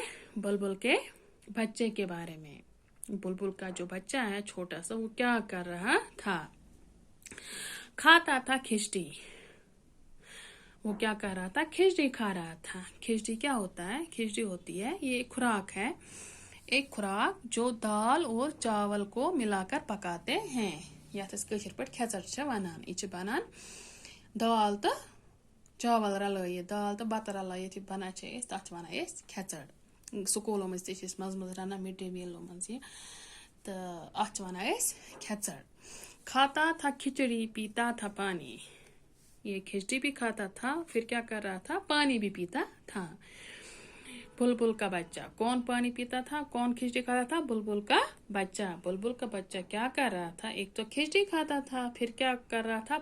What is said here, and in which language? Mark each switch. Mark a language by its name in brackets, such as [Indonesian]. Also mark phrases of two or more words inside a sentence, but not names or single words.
[Hindi] बुलबुल के बच्चे के बारे में। बुलबुल का जो बच्चा है छोटा सा, वो क्या कर रहा था? खाता था खिचड़ी। वो क्या कर रहा था? खिचड़ी खा रहा था। खिचड़ी क्या होता है? खिचड़ी होती है, ये एक खुराक है। एक खुराक जो दाल और चावल को मिलाकर पकाते हैं। [Kashmiri] यथ कशर पे खेचड़ वनान। यह बनान दाल तो चावल रलैत, दाल तो बत रलैत बनान तथ वन खेचड़। स्कूलों में मज रनान [English] mid day meals [Kashmiri] मज ये, तो अत वन खेचड़। [Hindi] खाता था खिचड़ी, पीता था पानी। ये खिचड़ी भी खाता था, फिर क्या कर रहा था? पानी भी पीता था। बुलबुल का बच्चा। कौन पानी पीता था, कौन खिचड़ी खाता था? बुलबुल का बच्चा। बुलबुल का बच्चा क्या कर रहा था? एक तो खिचड़ी खाता था, फिर क्या कर रहा था?